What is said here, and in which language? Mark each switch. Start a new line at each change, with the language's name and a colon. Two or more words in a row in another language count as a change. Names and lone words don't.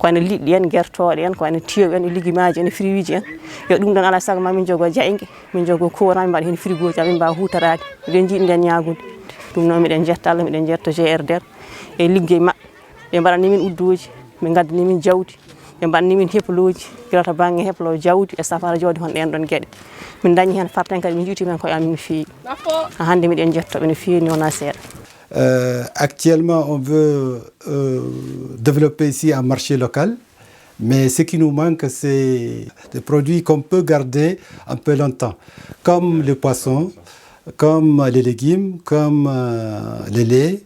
Fula: wayno liɗɗi en guertoɗe en ko wayno tiyoɓe en e lijumaji en e fruit en yo ɗum ɗon ala saago ma min jogo jaygue min jogo courant min mbaɗa hen frigo ji amin mbawa hutorade miɗen jiiɗi nden ñagude ɗum noon miɗen jetta Allah miɗen jetta GRD e liggey mabɓe ɓe mbaɗani min uddoji ɓe gaddani min jawdi ɓe mbaɗani min heploji guilata banggue heplo jawdi e safara jawdi hon ɗen ɗon gueɗe min dañi hen farten kadi min juuti men koye amin no feewi hande miɗen jettoɓe no feewi ni wona seeɗa
French: Actuellement, on veut développer ici un marché local, mais ce qui nous manque, c'est des produits qu'on peut garder un peu longtemps, comme le poisson, comme les légumes, comme les laits.